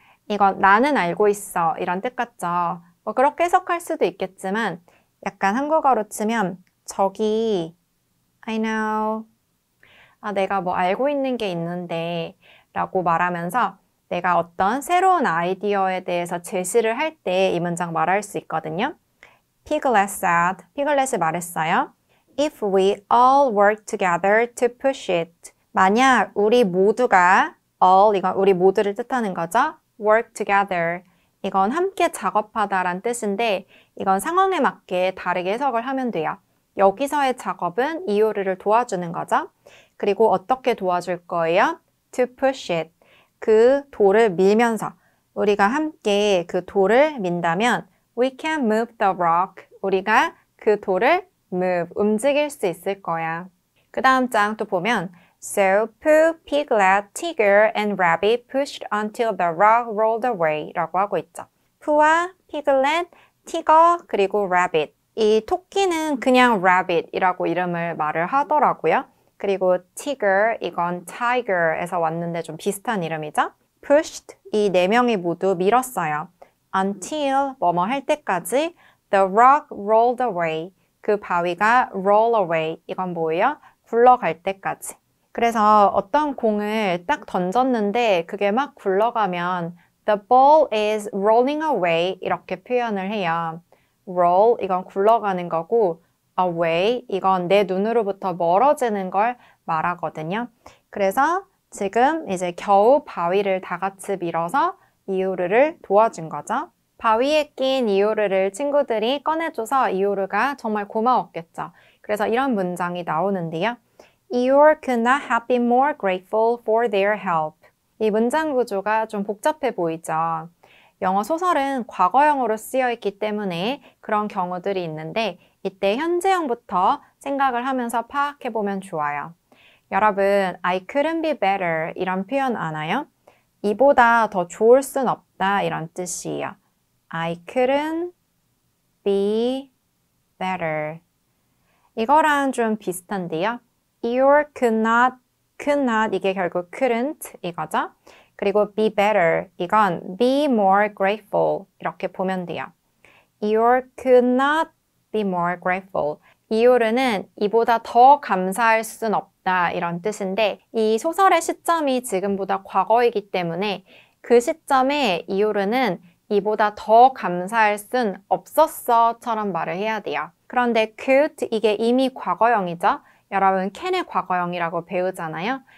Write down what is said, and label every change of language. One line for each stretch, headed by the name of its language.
Korean: 이건 나는 알고 있어 이런 뜻 같죠. 뭐 그렇게 해석할 수도 있겠지만 약간 한국어로 치면 저기
English: I know.
Korean: 내가 뭐 알고 있는 게 있는데 라고 말하면서 내가 어떤 새로운 아이디어에 대해서 제시를 할 때 이 문장 말할 수 있거든요.
English: Piglet said.
Korean: 피글렛이 말했어요.
English: If we all work together to push it.
Korean: 만약 우리 모두가 all, 이건 우리 모두를 뜻하는 거죠.
English: work together.
Korean: 이건 함께 작업하다란 뜻인데 이건 상황에 맞게 다르게 해석을 하면 돼요. 여기서의 작업은 이요르를 도와주는 거죠. 그리고 어떻게 도와줄 거예요?
English: To push it.
Korean: 그 돌을 밀면서 우리가 함께 그 돌을 민다면
English: we can move the rock.
Korean: 우리가 그 돌을 move, 움직일 수 있을 거야. 그 다음 장 또 보면
English: So Pooh, Piglet, Tigger, and Rabbit pushed until the rock rolled away
Korean: 라고 하고 있죠. 푸와 피글렛, 티거, 그리고 Rabbit. 이 토끼는 그냥 Rabbit이라고 이름을 말을 하더라고요. 그리고 Tigger, 이건 Tiger에서 왔는데 좀 비슷한 이름이죠. Pushed, 이 네 명이 모두 밀었어요.
English: Until,
Korean: 뭐뭐 할 때까지
English: The rock rolled away.
Korean: 그 바위가 roll away. 이건 뭐예요? 굴러갈 때까지. 그래서 어떤 공을 딱 던졌는데 그게 막 굴러가면
English: The ball is rolling away
Korean: 이렇게 표현을 해요. roll, 이건 굴러가는 거고 away, 이건 내 눈으로부터 멀어지는 걸 말하거든요. 그래서 지금 이제 겨우 바위를 다 같이 밀어서 이요르를 도와준 거죠. 바위에 낀 이요르를 친구들이 꺼내줘서 이요르가 정말 고마웠겠죠. 그래서 이런 문장이 나오는데요.
English: Eeyore could not have been more grateful for their help.
Korean: 이 문장 구조가 좀 복잡해 보이죠. 영어 소설은 과거형으로 쓰여 있기 때문에 그런 경우들이 있는데 이때 현재형부터 생각을 하면서 파악해보면 좋아요. 여러분,
English: I couldn't be better
Korean: 이런 표현 아나요? 이보다 더 좋을 순 없다 이런 뜻이에요.
English: I couldn't be better.
Korean: 이거랑 좀 비슷한데요. Eeyore could not 이게 결국 couldn't 이거죠. 그리고 be better 이건 be more grateful 이렇게 보면 돼요.
English: Eeyore could not be more grateful.
Korean: 이요르는 이보다 더 감사할 순 없다 이런 뜻인데 이 소설의 시점이 지금보다 과거이기 때문에 그 시점에 이요르는 이보다 더 감사할 순 없었어처럼 말을 해야 돼요. 그런데 could 이게 이미 과거형이죠. 여러분 can의 과거형이라고 배우잖아요.